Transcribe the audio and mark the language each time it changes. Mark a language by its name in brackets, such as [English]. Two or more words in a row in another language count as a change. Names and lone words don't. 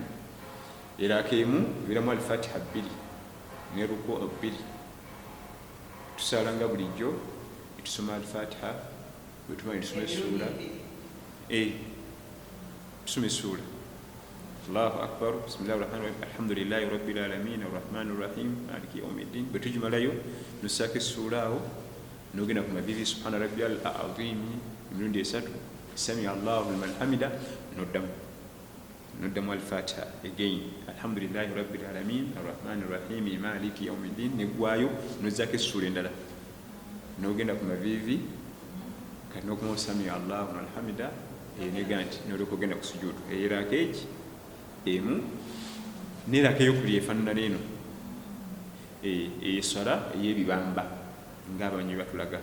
[Ganda] Eraaka emu ebeeramu alifatiha 2 ne ruku 2. Tusala nga bulijjo tusoma alifatiha bwetumanyi tusoma essuula, [Arabic] tusoma essuula الله أكبر بسم الله الرحمن الرحيم الحمد لله رب العالمين الرحمن الرحيم مالك يوم الدين. [Ganda] Bwe tugimalayo nossaako essuula awo n'ogenda ku mavivi [Arabic] سبحان ربي العظيم emirundi 3, سمع الله لمن حمده, [Ganda] noddamu alfatiha [Arabic] again الحمد لله رب العالمين الرحمن الرحيم مالك يوم الدين, [Ganda] negwayo nozzaako essuula endala n'ogenda ku mavivi kati n'okuma [Arabic] سمع الله لمن حمده [Ganda] negamba nti n'olyoka ogenda ku sujuudu. Eraaka egi emu n'eraaka ey'okubiri efaanana n'eno eswala ey'ebibamba ng'abamanyi batulaga.